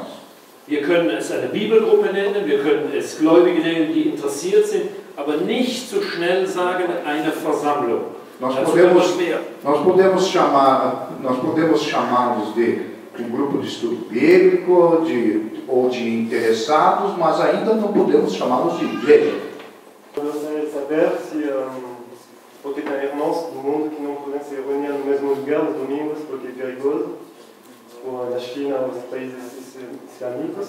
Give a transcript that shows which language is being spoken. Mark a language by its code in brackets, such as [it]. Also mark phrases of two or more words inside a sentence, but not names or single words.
[de] Wir können es eine Bibelgruppe nennen, wir können es Gläubige nennen, die interessiert sind, aber nicht so schnell sagen, eine Versammlung. [pt] Nós podemos chamá-los de um grupo de estudo bíblico ou de interessados, mas ainda não podemos chamá-los de igreja. Eu gostaria de saber se, porque tem irmãos do mundo que não podem se reunir no mesmo lugar nos domingos porque é perigoso, ou na China, os países islâmicos.